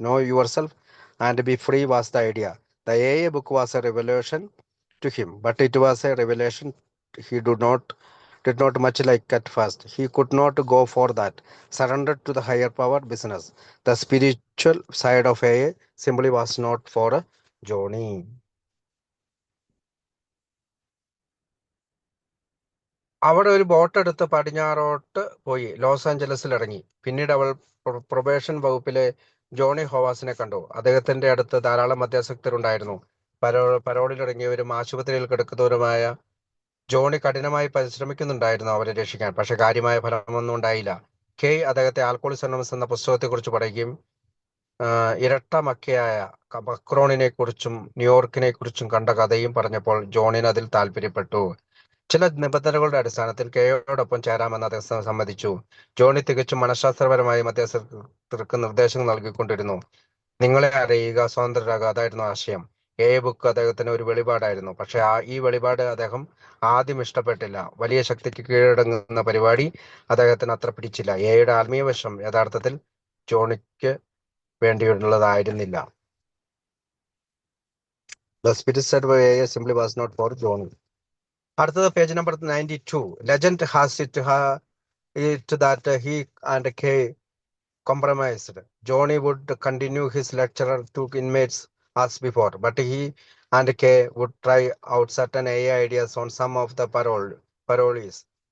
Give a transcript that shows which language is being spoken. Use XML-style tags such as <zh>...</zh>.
<en>Know yourself and be free was the idea. The AA book was a revelation to him, but it was a revelation he did not much like at first. He could not go for that. Surrendered to the higher power business. The spiritual side of AA simply was not for Johnny.</en> <ml>അവിടെ ഒരു boat എടുത്ത് പടിഞ്ഞാറോട്ട് പോയി loss ആഞ്ചലസിൽ ഇറങ്ങി. പിന്നീട് അവൾ probation വകുപ്പിലെ Johnny ഹോവാസിനെ കണ്ടു. അദ്ദേഹത്തിന്റെ അടുത്ത് ധാരാളം മദ്യാസക്തരുണ്ടായിരുന്നു. പരോളിലിറങ്ങിയവരും ആശുപത്രിയിൽ കിടക്കുന്നവരുമായ ജോണി കഠിനമായി പരിശ്രമിക്കുന്നുണ്ടായിരുന്നു അവരെ രക്ഷിക്കാൻ. പക്ഷെ കാര്യമായ ഫലമൊന്നും ഉണ്ടായില്ല. കെ അദ്ദേഹത്തെ ആൽക്കോളിസം അനോണിമസ് എന്ന പുസ്തകത്തെക്കുറിച്ച് പറയുകയും ഇരട്ട മക്കയായ അക്രോണിനെ കുറിച്ചും ന്യൂയോർക്കിനെ കുറിച്ചും കണ്ട കഥയും പറഞ്ഞപ്പോൾ ജോണിന് അതിൽ താല്പര്യപ്പെട്ടു. ചില നിബന്ധനകളുടെ അടിസ്ഥാനത്തിൽ കെയോടൊപ്പം ചേരാമെന്ന് അദ്ദേഹം സമ്മതിച്ചു. ജോണി തികച്ചും മനഃശാസ്ത്രപരമായി അദ്ദേഹത്തിற்கு നിർദ്ദേശങ്ങൾ നൽകിക്കൊണ്ടിരുന്നു. നിങ്ങളെ അറിയുക, സ്വതന്ത്രരാകുക, അതായിരുന്നു ആശയം. എ ബുക്ക് അദ്ദേഹത്തിന് ഒരു വെളിപാടായിരുന്നു. പക്ഷെ ഈ വെളിപാട് അദ്ദേഹം ആദ്യം ഇഷ്ടപ്പെട്ടില്ല. വലിയ ശക്തിക്ക് കീഴടങ്ങുന്ന പരിപാടി അദ്ദേഹത്തിന് അത്ര പിടിച്ചില്ല. എയുടെ ആത്മീയ വശം യഥാർത്ഥത്തിൽ ജോണിക്ക് വേണ്ടിയുള്ളതായിരുന്നില്ല.</ml> <en>The spirit said by A simply was not for Johnny.</en> <ml>അടുത്തത് page number 92.</ml> <en>Legend has it that he and Kay compromised. Johnny would continue his lecture to inmates as before, but he and Kay would try out certain AI ideas on some of the parolees.</en>